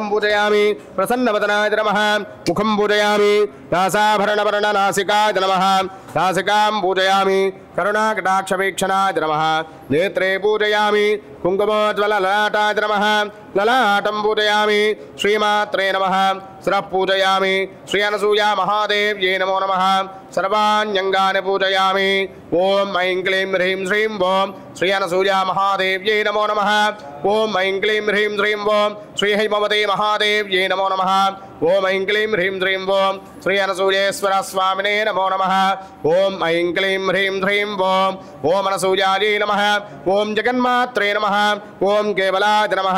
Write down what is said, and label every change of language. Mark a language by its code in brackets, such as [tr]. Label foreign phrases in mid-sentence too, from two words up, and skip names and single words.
[sa] పూజయామి ప్రసన్నవదనాయ నమః ముఖం పూజయామి నాసాభరణవర్ణనాసికాయ నమః నాసికాం పూజయామి కరుణాకటాక్షవీక్షణాయ నమః నేత్రే పూజయామి కుంకుమోజ్వలలలాటాయ నమః లలాటం పూజయామి శ్రీమాత్రే నమః శిరః పూజయామి శ్రీ అనసూయా మహాదేవ్యై నమో నమః సర్వాణ్యంగాని పూజయామి ఓం ఐం క్లీం హ్రీం శ్రీం ఓం श्री अनसूया महादेव्यै नमो नमः। ओम ऐं क्लीं ह्रीं श्रीं ओम श्री हैमवती महादेव्यै नमो नमः। ओम ऐं क्लीं ह्रीं श्रीं ओम श्री अनसूयेश्वर स्वामिने नमो नमः। ओम ऐं क्लीं ह्रीं श्रीं ओम अनसूयायै नमः। ओम जगन्मात्रे नमः। ओम केवलाय नमः।